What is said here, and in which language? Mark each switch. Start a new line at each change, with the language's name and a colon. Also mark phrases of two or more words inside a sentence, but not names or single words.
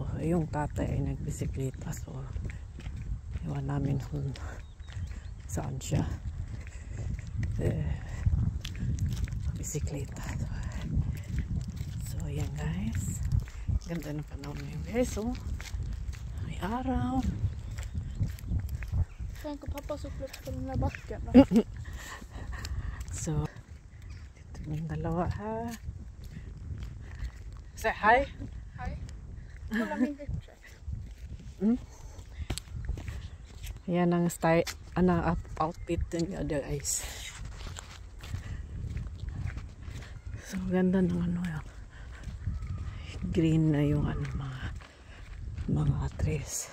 Filipino: Yung tatay ay nagbisikleta. So, iwan namin kung saan siya. Bisikleta. So, yan guys. Ganda ng panahon ngayon guys. So, may araw.
Swedish: Tänk om pappa så upp på den här backen.
Filipino: So, dito yung dalawa ha.
English: Say hi. Hi.
Swedish: Kolla min ryggsäck.
Filipino: Yan ang style, outfit niya guys. So, ganda ng yan. Green na yung mga trees.